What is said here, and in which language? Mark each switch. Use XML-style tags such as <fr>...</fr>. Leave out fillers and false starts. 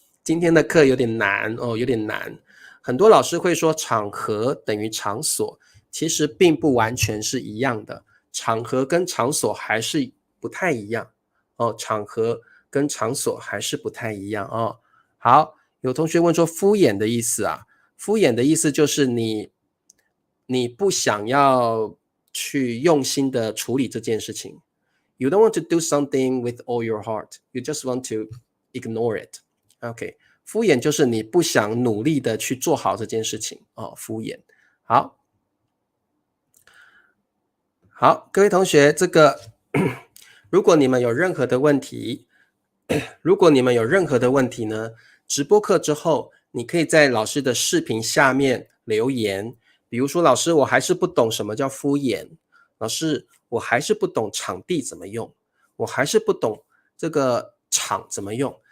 <zh>今天的课有点难哦，有点难。很多老师会说场合等于场所，其实并不完全是一样的，场合跟场所还是不太一样哦，场合跟场所还是不太一样哦。好，有同学问说敷衍的意思啊，敷衍的意思就是你不想要去用心的处理这件事情。</zh> <en>You don't want to do something with all your heart. You just want to ignore it.</en> <zh>OK， 敷衍就是你不想努力的去做好这件事情哦，敷衍。好，好，各位同学，这个如果你们有任何的问题，如果你们有任何的问题呢，直播课之后，你可以在老师的视频下面留言，比如说老师，我还是不懂什么叫敷衍，老师，我还是不懂场地怎么用，我还是不懂这个场怎么用。</zh>